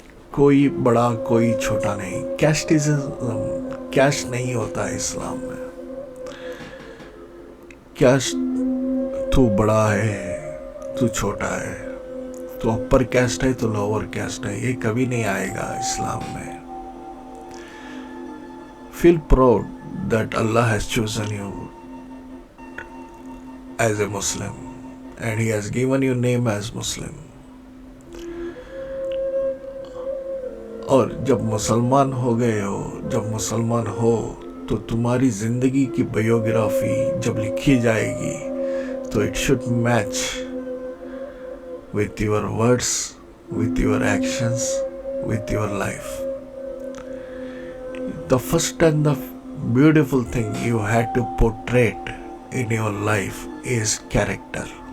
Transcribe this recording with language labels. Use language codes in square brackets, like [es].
[ur] کوئی بڑا کوئی چھوٹا نہیں. کیسٹزم، کیسٹ نہیں ہوتا ہے اسلام میں. کیسٹ تو بڑا ہے تو چھوٹا ہے، تو اپر کیسٹ ہے تو لوور کیسٹ ہے، یہ کبھی نہیں آئے گا اسلام میں. [en] Feel proud that Allah has chosen you as a Muslim and He has given you name as Muslim. [ur] اور جب مسلمان ہو گئے ہو، جب مسلمان ہو تو تمہاری زندگی کی بایوگرافی جب لکھی جائے گی تو [en] it should match with your words, with your actions, with your life. The first and the beautiful thing you had to portray in your life is character.